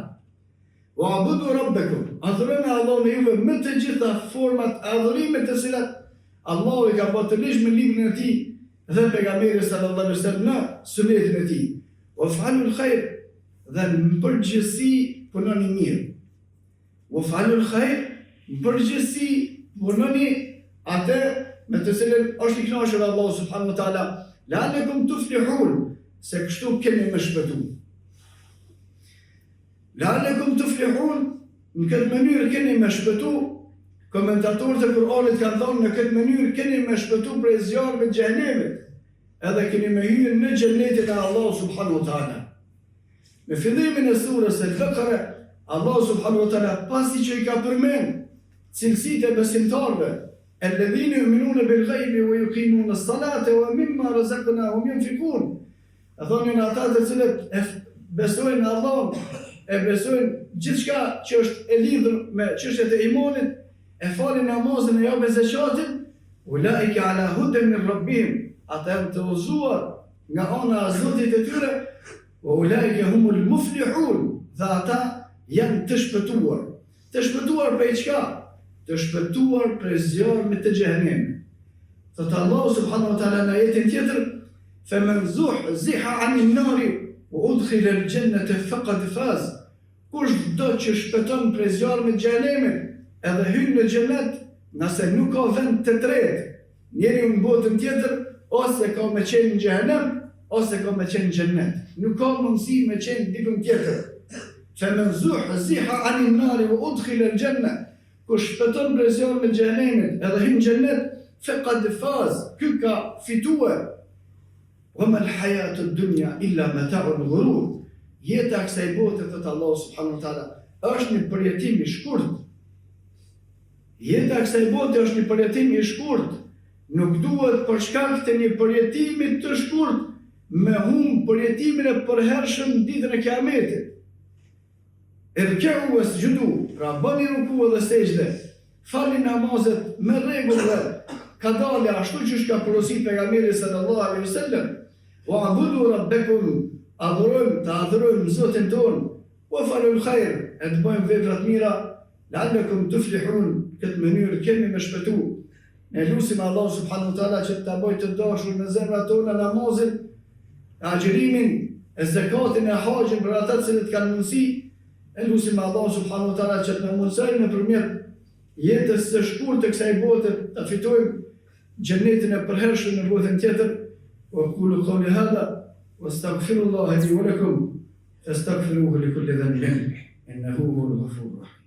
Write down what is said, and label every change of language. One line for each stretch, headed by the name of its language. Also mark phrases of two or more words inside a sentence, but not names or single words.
Arabic: واعبدوا ربكم,
Albanian: adhuroni Allahun e juve me të gjitha format e adhurimit të cilat Allahu i ka bërë të ligjshëm në librin e tij dhe pejgamberi
Arabic: صلى الله عليه وسلم
Albanian: në sunetin e tij.
Arabic: وافعلوا الخير,
Albanian: dhe në përgjithësi punoni mirë.
Arabic: وافعلوا الخير,
Albanian: në përgjithësi punoni atë me të cilën është i kënaqur
Arabic: الله سبحانه وتعالى لعلكم تفلحون,
Albanian: se kështu keni më shpëtu.
Arabic: لعلكم تفلحون,
Albanian: në këtë mënyrë keni më shpëtu. Komentatorët e Kur'anit kanë thonë në këtë mënyrë keni më shpëtu prej zjarrit të xhenemit, edhe keni më hyrë në xhenetin e Allahut
Arabic: سبحانه وتعالى.
Albanian: Në fillimin e surës Al-Baqara, Allahu
Arabic: سبحانه وتعالى
Albanian: pasi që i ka përmend cilësitë e besimtarëve,
Arabic: الذين يؤمنون بالغيب ويقيمون الصلاة ومما رزقناهم ينفقون.
Albanian: A thonë në ata të cilët e besojnë në Allah, e besojnë gjithçka që është e lidhur me çështjet e imanit, e falin namazin e japin zakatin,
Arabic: أولئك على هدى من ربهم,
Albanian: ata janë të udhëzuar nga ana e Zotit të tyre,
Arabic: وأولئك هم المفلحون,
Albanian: dhe ata janë të shpëtuar. Të shpëtuar prej çka? Të shpëtuar prej zjarrit të xhenemit. Thot Allahu
Arabic: سبحانه وتعالى
Albanian: në ajetin tjetër,
Arabic: فمن زحزح عن النار وأدخل الجنة فقد فاز.
Albanian: Kush do që shpëton prej zjarrit të xhenemit edhe hyn në xhenet, nëse nuk ka vend të tretë, Njeriu në botën tjetër, ose ka me qenë në xhehenem, ose ka me qenë në xhennet. Nuk ka mundësi me qenë dikun tjetër.
Arabic: فمن زحزح عن النار وأدخل الجنة
Albanian: kush shpëton prej zjarrit të xhenemit edhe hyn në xhennet
Arabic: فقد فاز,
Albanian: ky ka fituar.
Arabic: وما الحياة الدنيا إلا متاع الغرور.
Albanian: Jeta kësaj bote thot Allah
Arabic: سبحانه وتعالى
Albanian: është një përjetim i shkurt. Jeta kësaj bote është një përjetim i shkurt. Nuk duhet për shkak të një përjetimi të shkurt me humb përjetimin e përhershëm ditën e Kiametit.
Arabic: اركعوا واسجدوا,
Albanian: pra bëni ruku dhe sejdë, falni namazet me rregull, ka dalë ashtu që ka porositur pejgamberi
Arabic: صلى الله عليه وسلم. واعبدوا ربكم,
Albanian: adhurojmë Zotin ton,
Arabic: وافعلوا الخير,
Albanian: e të bëjmë vepra të mira,
Arabic: لعلكم تفلحون,
Albanian: këtë mënyrë kemi me shpëtu. Ne lutim Allah
Arabic: سبحانه وتعالى
Albanian: që ta bëjë të dashur në zemrat tona namazin, agjërimin, e zakatin e haxhin për ata që kanë mundësi. E lutim Allah
Arabic: سبحانه وتعالى
Albanian: që të na mundsojë nëpërmjet jetës së shkurtë të kësaj bote ta fitojmë xhenetin e përhershëm në botën tjetër.
Arabic: وأقول قولي هذا واستغفر الله لي ولكم فاستغفروه لكل ذنب إنه هو الغفور الرحيم.